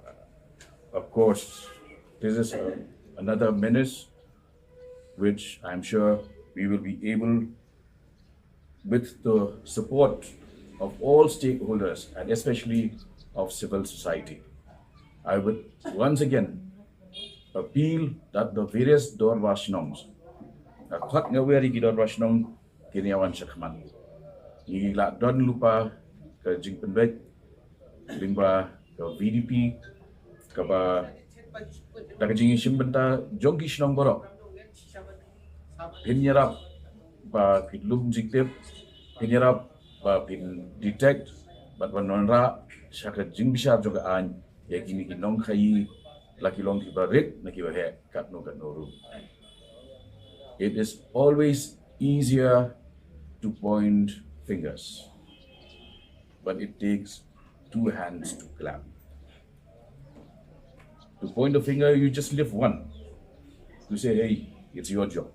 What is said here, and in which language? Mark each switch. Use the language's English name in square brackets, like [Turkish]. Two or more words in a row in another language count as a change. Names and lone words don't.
[English] Of course, this is another menace which I'm sure we will be able, with the support of all stakeholders and especially of civil society. I would once again appeal that the various Dorwashnongs, Kwat Ngaweri Dorwashnong, Kiniawan Shakman, Nila Don Lupa, Kajing Penbek, Limba, VDP, Kaba, Takajing Shimbenta, Jonki Shnong Borok, Pinyarap, Ba Pitlum Jiktip, Pinyarap, Ba Pin Detect, But Wanonra, Shaka Jingbisha Jogaan, Yakini Inong Kai, Lucky Long Kibarit, Nakiwahe, Katno Katnoru. It is always easier to point fingers, but it takes two hands to clap. To point a finger, you just lift one to say, hey, it's your job.